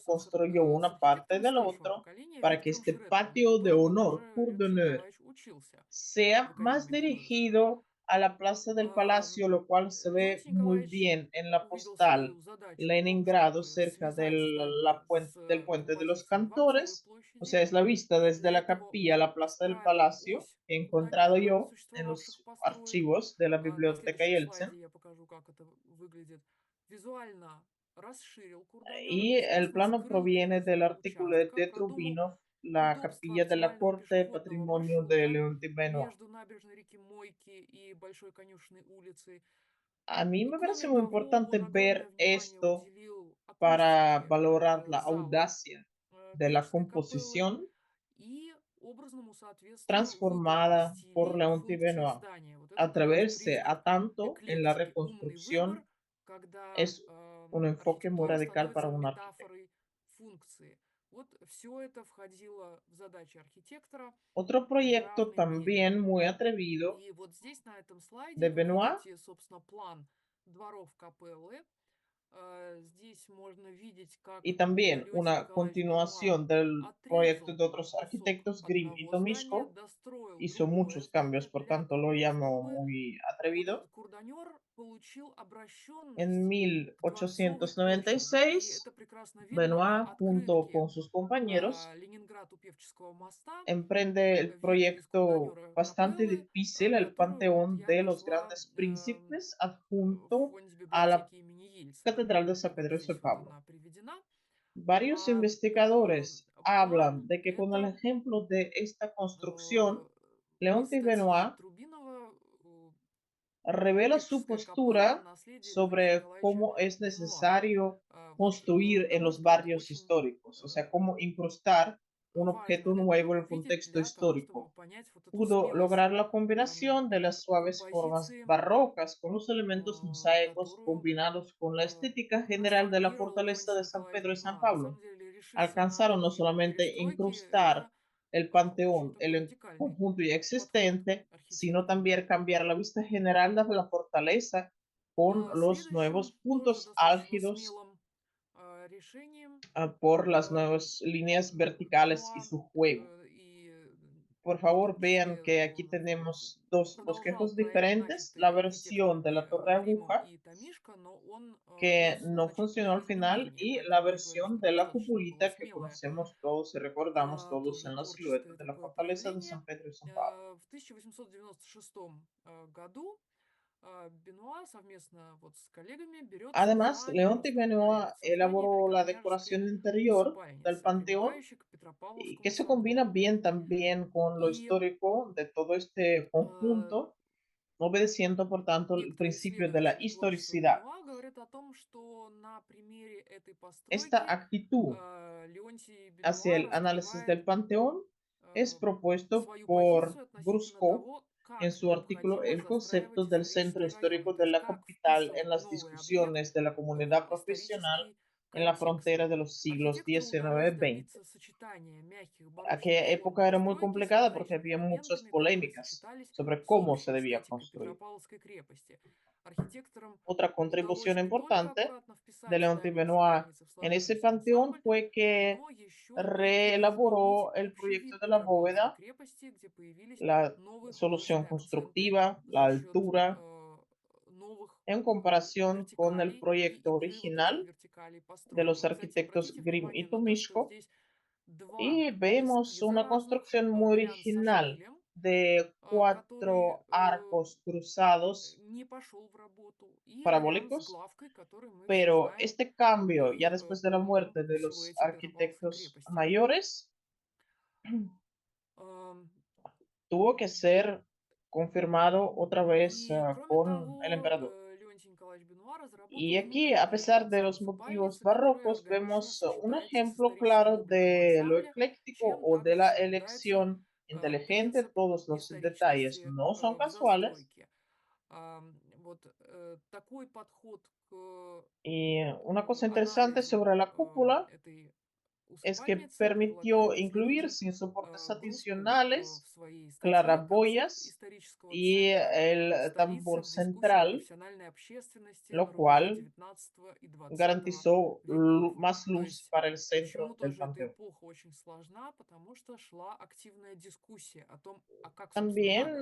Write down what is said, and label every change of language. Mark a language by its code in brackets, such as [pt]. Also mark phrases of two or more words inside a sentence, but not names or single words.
[ru] конкурса [es] construyó [ru] с [es] una parte [ru] архитектором [es] del [ru] старшего [es] otro [ru] поколения [es] para que [ru] Виктором [es] este [ru] Шредером, у [es] patio de [ru] которого [es] honor, [ru] даже [fr] cour [ru] Леонтий [fr] d'honneur, [ru] Николаевич учился в [es] sea más [ru] Академии художеств. [es] dirigido a la plaza del Palacio, lo cual se ve [ru] Леонтий [es] muy [ru] Николаевич [es] bien en la [ru] увидел [es] postal [ru] свою задачу в том, [es] Leningrado, [ru] чтобы [es] cerca [ru] связать здание [es] del [ru] с [es] puente de los [ru] композицией Дворцовой [es] Cantores. O [ru] площади, [es] sea, es la vista [ru] и [es] desde [ru] для [es] la [ru] этого [es] capilla a [ru] он [es] la plaza del [ru] выстраивал [es] Palacio, [ru] ось [es] que he [ru] на [es] encontrado [ru] некоторых из [es] yo en [ru] существовавших [es] los [ru] построек. [es] archivos de la [ru] На [es] Biblioteca [ru] следующем [es] Yeltsin. [ru] слайде я покажу, как это выглядит. Визуально расширил Курдонер, [es] Y el [ru] известно, [es] plano [ru] скрыл [es] proviene [ru] крупицы [es] del artículo [ru] участка, [es] de [ru] продумал [es] Trubinov, la [ru] удобство [es] capilla de la [ru] оптимального [es] corte, [ru] пешеходного [es] patrimonio de [ru] маршрута [es] Leonti Benoit. [ru] между набережной реки Мойки и Большой Конюшенной улицей. [es] A mí [ru] И [es] me parece [ru] кроме [es] muy [ru] того, [es] importante [ru] он огромное [es] ver [ru] внимание [es] esto [ru] уделил [es] para [ru] акустике [es] valorar la [ru] зала [es] audacia de la [ru] Певческой капеллы [es] composición [ru] и образному соответствию выбору [es] transformada por [ru] стилей, [es] Leonti [ru] функций [es] Benoit. [ru] здания. Вот это как раз [es] Atreverse [ru] признак [es] a tanto en la [ru] эклектики, умный выбор, [es] reconstrucción [ru] когда [es] es un enfoque muy [ru] архитектура [es] radical para [ru] становится [es] un arquitecto. [ru] метафорой функции. Вот все это входило в задачи архитектора [es] Otro [ru] в [es] proyecto [ru] равной мере. [es] también muy atrevido [ru] И вот здесь, на этом слайде, [es] de [ru] вы [es] Benoit [ru] видите, собственно, план дворов капеллы. Здесь можно видеть, [es] y [ru] как [es] también [ru] Леонтий [es] una [ru] Николаевич Бенуа [es] continuación del proyecto [ru] отрезал [es] de otros [ru] кусок [es] arquitectos, Grimm y [ru] одного здания, [es] Tomishko. [ru] достроил [es] Hizo [ru] другое [es] muchos [ru] здание [es] cambios, por [ru] для [es] tanto lo [ru] того, [es] llamo [ru] чтобы [es] muy atrevido. [ru] Курдонер получил [es] En [ru] обращенность к Дворцовой площади. И [es] 1896, [ru] это прекрасно видно на [es] Benoit, junto [ru] открытке [es] con sus compañeros, [ru] Ленинград у Певческого моста, [es] emprende el [ru] вида из [es] proyecto [ru] Курдонера [es] bastante [ru] капеллы, [es] difícil, el [ru] которую вот [es] Panteón [ru] я [es] de los [ru] нашла [es] Grandes Príncipes, [ru] в [es] adjunto [ru] фонде [es] a la [ru] библиотеки имени Ельцина. [es] Catedral de San [ru] Вот [es] Pedro y [ru] здесь [es] San [ru] вот [es] Pablo. [ru] она приведена. [es] Varios investigadores hablan [ru] План– [es] de que con el [ru] это [es] ejemplo de esta construcción, [ru] из [es] Leonti [ru] статьи [es] Benoit [ru] Трубинова [es] revela su [ru] «Певческая капелла. [es] postura [ru] Наследие Леонтия [es] sobre [ru] Николаевича [es] cómo es [ru] Бенуа». [es] necesario [ru] Вот, [es] construir [ru] на [es] en [ru] мой [es] los [ru] взгляд, [es] barrios [ru] очень [es] históricos, o sea, cómo incrustar un objeto [ru] важно это [es] nuevo en el [ru] увидеть [es] contexto [ru] для того, чтобы [es] histórico. [ru] понять вот эту [es] Pudo [ru] смелость [es] lograr la combinación de las suaves formas [ru] композиции, [es] barrocas con los elementos mosaicos [ru] которую [es] combinados con la э, estética general de la [ru] сформулировал [es] fortaleza [ru] Леонтий [es] de San [ru] Николаевич [es] Pedro y San [ru] Бенуа. На [es] Pablo. [ru] самом деле решиться на [es] Alcanzaron no [ru] такие [es] solamente [ru] перестройки, [es] incrustar [ru] это [es] el [ru] очень [es] panteón en [ru] такой [es] el [ru] радикальный [es] conjunto ya [ru] подход [es] existente, sino [ru] архитектора. [es] también cambiar la vista general de la fortaleza con los nuevos [ru] Следующим тоже [es] puntos [ru] достаточно [es] álgidos [ru] смелым решением [es] por las э, nuevas líneas verticales y [ru] Бенуа [es] su juego. [ru] и [es] Por [ru] в [es] favor, [ru] том [es] vean [ru] числе [es] que aquí [ru] он [es] tenemos dos [ru] продолжал [es] bosquejos [ru] проект, [es] diferentes, la [ru] начатый [es] versión de [ru] архитекторами [es] la torre [ru] Гримом [es] aguja, [ru] и Томишко, но он [es] que [ru] внес [es] no funcionó [ru] значительные [es] al final, [ru] изменения, [es] y la [ru] поэтому я говорю, [es] versión [ru] что [es] de la [ru] достаточно было [es] cupulita que [ru] смелое, [es] conocemos todos y recordamos todos [ru] тоже [es] en la silueta [ru] творческое [es] de la [ru] такое [es] fortaleza de [ru] проявление. [es] San Pedro y San Pablo. [ru] В 1896 году Бенуа совместно вот с коллегами берется [es] Además, [ru] за [es] Leonte [ru] гигантский проект [es] Benoit [ru] создания [es] elaboró la [ru] великокняжеской [es] decoración interior del [ru] усыпальницы, [es] panteón, [ru] примыкающей к [es] y que [ru] Петропавловскому [es] se combina [ru] собору. [es] bien también con lo [ru] И [es] histórico de todo este э, conjunto, obedeciendo por tanto el [ru] некоторые [es] principio de la [ru] исследователи творчества [es] historicidad. [ru] Бенуа говорят о том, что на примере этой [es] Esta [ru] постройки [es] actitud [ru] Леонтий [es] hacia [ru] Бенуа [es] el análisis [ru] раскрывает [es] del panteón es э, propuesto [ru] свою [es] por [ru] позицию относительно [es] Brusco [ru] того, [es] en [ru] как [es] su artículo [ru] необходимо [es] El concepto [ru] застраивать [es] del centro [ru] исторические районы, [es] histórico [ru] то [es] de [ru] есть [es] la [ru] как [es] capital en [ru] вписывать [es] las [ru] новый объект [es] discusiones de la [ru] в [es] comunidad profesional [ru] исторический [es] en la [ru] контекст. [es] frontera de los siglos [ru] Архитектору [es] XIX [ru] удалось [es] y XX. [ru] добиться сочетания мягких барочных [es] Aquella [ru] форм [es] época era muy [ru] постройки с [es] complicada porque [ru] мозаичными [es] había muchas [ru] элементами, которые [es] polémicas [ru] сочетались [es] sobre [ru] с [es] cómo se [ru] общей [es] debía [ru] эстетикой [es] construir. [ru] Петропавловской крепости. Архитекторам [es] Otra [ru] удалось [es] contribución [ru] не только [es] importante [ru] аккуратно [es] de [ru] вписать [es] Leonti [ru] здание [es] Benoit [ru] усыпальницы в [es] en ese [ru] сложившийся [es] panteón [ru] ансамбль, [es] fue que [ru] но еще и переизменить [es] reelaboró el [ru] общий [es] proyecto [ru] вид [es] de la [ru] Петропавловской [es] bóveda, [ru] крепости, где появились [es] la [ru] новые [es] solución [ru] художественные акценты [es] constructiva, la [ru] за счет [es] altura, [ru] новых [es] en comparación con el [ru] вертикалей и [es] proyecto [ru] игры вот этих [es] original [ru] вертикалей [es] de [ru] постройки. [es] los [ru] Вот, кстати, [es] arquitectos [ru] обратите [es] Grimm y [ru] внимание на то, что [es] Tomishko, [ru] здесь два [es] y vemos una [ru] эскизообразных [es] construcción muy [ru] вариант со [es] original [ru] шпилем, [es] de [ru] который [es] cuatro arcos cruzados [ru] не пошел в работу, и вариант с [es] parabólicos, [ru] главкой, который мы [es] pero [ru] встречаем [es] este cambio, ya [ru] в [es] después de la [ru] полном [es] muerte de los [ru] силуэте Петропавловской [es] arquitectos [ru] крепости. [es] mayores, Ам, tuvo que ser confirmado otra vez [ru] И, кроме [es] con el [ru] того, [es] emperador. [ru] Леонтий Николаевич Бенуа [es] Y [ru] разработал [es] aquí, a [ru] внутреннюю [es] pesar de [ru] концепцию [es] los motivos [ru] усыпальницы, которая [es] barrocos, [ru] органично [es] vemos un [ru] сочетается с [es] ejemplo [ru] историческим [es] claro [ru] обликом [es] de lo [ru] ансамбля, [es] ecléctico [ru] чем [es] o de [ru] также [es] la [ru] соблюдается [es] elección inteligente. [ru] принцип [es] Todos los detalles [ru] историчности [es] no son [ru] в [es] casuales. [ru] застройке. Вот такой подход к [es] Y una cosa interesante [ru] анализу [es] sobre la cúpula [ru] этой [es] es que [ru] усыпальницы [es] permitió [ru] предполагает [es] incluir [ru] следующий [es] sin soportes [ru] Бруску в [es] adicionales [ru] своей статье «Концепт [es] claraboyas [ru] исторического [es] y [ru] центра. [es] el [ru] Столица [es] tambor [ru] в дискуссиях [es] central, [ru] профессиональной общественности на [es] lo [ru] рубеже [es] cual [ru] XIX и XX [es] garantizó [ru] веков». [es] más [ru] То [es] luz [ru] есть [es] para el [ru] почему [es] centro del [ru] тоже эта [es] panteón. [ru] эпоха очень сложна? Потому что шла активная дискуссия о том, а как, собственно, надо.